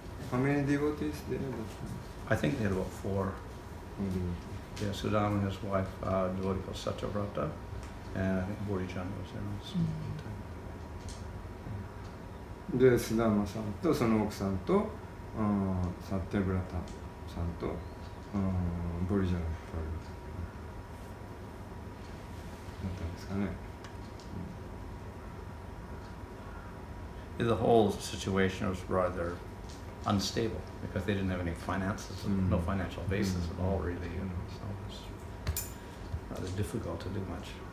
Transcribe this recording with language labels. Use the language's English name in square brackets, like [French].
[English] How many devotees there? I think they had about 4. Yeah, Sudama and his wife, devotee called Satyavrata, and I think Bodhichan was there also. [Japanese] で、須田間さんとその奥さんとサッテブラタさんとボリジャンだったんですかね。 [English] The whole situation was rather unstable because they didn't have any finances, no financial basis at all, really. So it was rather difficult to do much.